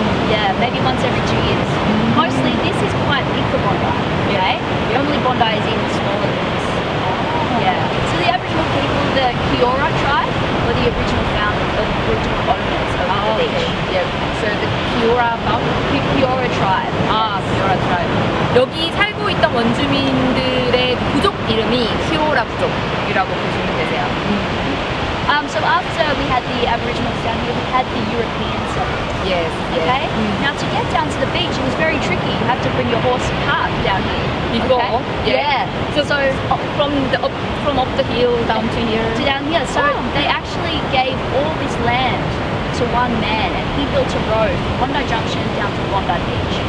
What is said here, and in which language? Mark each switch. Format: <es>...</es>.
<en>Yeah, maybe once every 2 years. Mostly this is quite big for Bondi. Okay? Normally Bondi is even smaller than this. Yeah. So the Aboriginal people, the Kiora tribe, were the original founders, the original owners of the beach. Yeah. So the Kiora Kiora tribe. Kiora tribe.</en> <ko>여기 살고 있던 원주민들의 부족 이름이 키오라 부족이라고 보시면 되세요.</ko> <en>So after we had the Aboriginals down here, we had the Europeans. Yes. Okay. Now to get down to the beach, it was very tricky. You have to bring your horse and cart down here. Before, Okay? yeah. So From up the hill down to here. to down here. So they actually gave all this land to one man, and he built a road from Bondi Junction down to Bondi Beach.</en>